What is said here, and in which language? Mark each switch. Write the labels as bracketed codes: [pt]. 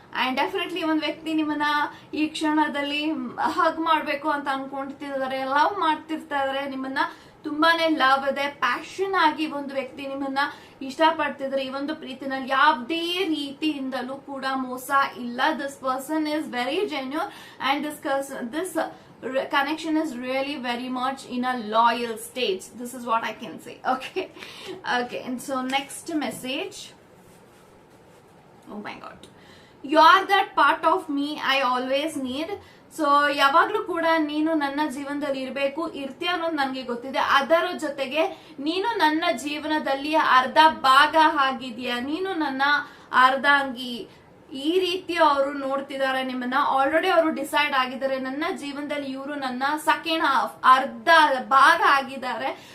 [kn] And definitely ಒಂದು ವ್ಯಕ್ತಿ ನಿಮ್ಮನ್ನ ಈ ಕ್ಷಣದಲ್ಲಿ ಹಗ್ ಮಾಡ್ಬೇಕು ಅಂತ ಅನ್ಕೊಂಡಿರ್ತಾರೆ, ಲವ್ ಮಾಡ್ತಿರ್ತಾ ಇದಾರೆ, ನಿಮ್ಮನ್ನ ತುಂಬಾನೇ ಲವ್ ಇದೆ, ಪ್ಯಾಷನ್ ಆಗಿ ಒಂದು ವ್ಯಕ್ತಿ ನಿಮ್ಮನ್ನ ಇಷ್ಟಪಡ್ತಿದ್ರೆ. ಈ ಒಂದು ಪ್ರೀತಿನಲ್ಲಿ ಯಾವುದೇ ರೀತಿಯಿಂದಲೂ ಕೂಡ ಮೋಸ ಇಲ್ಲ. [en] This person is very genuine and this connection is really very much in a loyal stage. This is what I can say. Okay, and so next message: oh my god, you are that part of me I always need. [kn] So ಯಾವಾಗ್ಲೂ ಕೂಡ ನೀನು ನನ್ನ ಜೀವನದಲ್ಲಿ ಇರ್ಬೇಕು, ಇರ್ತೀಯ ಅನ್ನೋದು ನನಗೆ ಗೊತ್ತಿದೆ. ಅದರ ಜೊತೆಗೆ ನೀನು ನನ್ನ ಜೀವನದಲ್ಲಿ ಅರ್ಧ ಭಾಗ ಆಗಿದೆಯಾ, ನೀನು ನನ್ನ ಅರ್ಧಾಂಗಿ. ಈ ರೀತಿ ಅವರು ನೋಡ್ತಿದ್ದಾರೆ ನಿಮ್ಮನ್ನ. ಆಲ್ರೆಡಿ ಅವರು ಡಿಸೈಡ್ ಆಗಿದ್ದಾರೆ, ನನ್ನ ಜೀವನದಲ್ಲಿ ಇವರು ನನ್ನ ಸೆಕೆಂಡ್ ಹಾಫ್, ಅರ್ಧ ಭಾಗ ಆಗಿದ್ದಾರೆ.